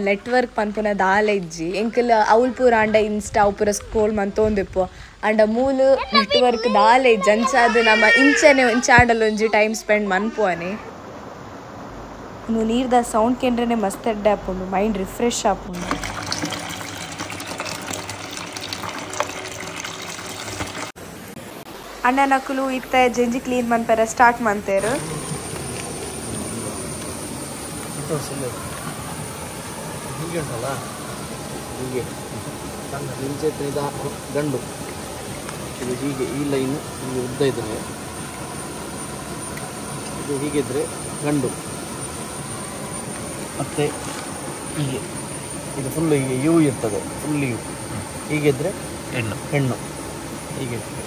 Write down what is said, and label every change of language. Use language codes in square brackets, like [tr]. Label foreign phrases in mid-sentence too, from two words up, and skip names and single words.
[tcy] ನೆಟ್ವರ್ಕ್ ಪನ್ಪುನ ದಾಲ ಇಜ್ಜಿ ಎಂಕಲ್ ಅವ್ಲ್ ಪೂರ ಅಂಡ ಇನ್ಸ್ಟಾ ಅವು ಪೂರ ಸ್ಕ್ರೋಲ್ ಮಂತೊಂದಿಪ್ಪು ಅಂಡ ಮೂಲ್ ನೆಟ್ವರ್ಕ್ ದಾಲ ಇಜ್ಜಿ ಅಂಚಾದ್ ನಮ್ಮ ಇಂಚನೆ ಇಂಚಾಂಡಲ್ ಒಂಜಿ [en] time spend [tcy] ಮನ್ಪುವನೆ ಇನ್ನು ನೀರ್ದ ಸೌಂಡ್ ಕೇಂದ್ರನೆ ಮಸ್ತ್ ಎಡ್ಡೆ ಆಪುಂಡು [en] mind refresh [tcy] ಆಪುಂಡು ಅಣ್ಣ ನಕುಲು ಇತ್ತ ಜಂಜಿ ಕ್ಲೀನ್ ಮನ್ಪೆರ ಸ್ಟಾರ್ಟ್ ಮಂತೇರು [kn] ಹೀಗೆ ಉಂಟಲ್ಲ ಹೀಗೆ ಇಂಚೆ ಇದು ಗಂಡು ಇದು ಹೀಗೆ ಈ ಲೈನ್ ಹೀಗೆ ಉದ್ದ ಇದ್ರೆ ಇದು ಹೀಗಿದ್ರೆ ಗಂಡು ಮತ್ತು ಹೀಗೆ ಇದು ಫುಲ್ಲು ಹೀಗೆ ಯು ಇರ್ತದೆ [en] full U [kn] ಹೀಗಿದ್ರೆ ಹೆಣ್ಣು ಹೀಗೆ